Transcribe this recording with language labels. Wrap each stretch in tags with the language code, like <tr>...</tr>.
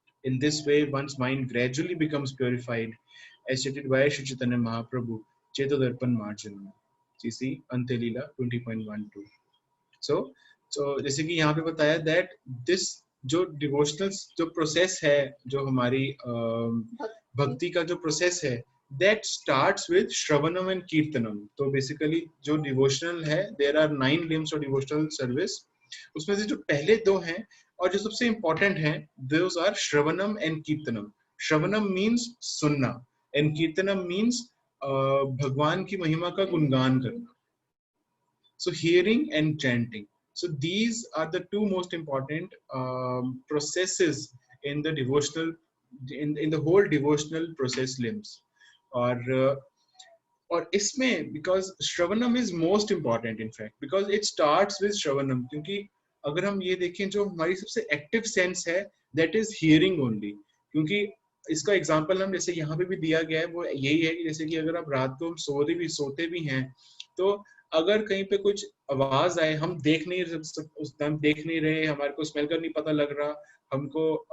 <en>In this way, one's mind gradually becomes purified, as stated by Shri Chaitanya Mahaprabhu, Chetodarpan Marjana. CC Antelila 20.12.</en> <hi>So जैसे कि यहाँ पे बताया that this जो devotional जो process है, जो हमारी भक्ति का जो प्रोसेस है,</hi> <en>that starts with Shravanam and Kirtanam. तो basically जो devotional है, there are 9 limbs of devotional service.</en> <hi>उसमें से जो पहले 2 हैं और जो सबसे important हैं,</hi> <en>those are Shravanam and Kirtanam.</en> <hi>Shravanam means सुनना and Kirtanam means भगवान की महिमा का गुणगान करना.</hi> <en>So hearing and chanting. So these are the 2 most important processes in the devotional, in the whole devotional process limbs.</en> <hi>और इसमें</hi> <en>because Shravanam is most important in fact because it starts with Shravanam</en> <hi>क्योंकि अगर हम ये देखें जो हमारी सबसे active sense है</hi> <en>that is hearing only</en> <hi>क्योंकि इसका एग्जाम्पल हम जैसे यहाँ पे भी दिया गया है वो यही है कि जैसे कि अगर आप रात को हम सोते भी हैं तो अगर कहीं पे कुछ आवाज आए हम देख नहीं रहे हमारे को स्मेल का नहीं पता लग रहा हमको</hi>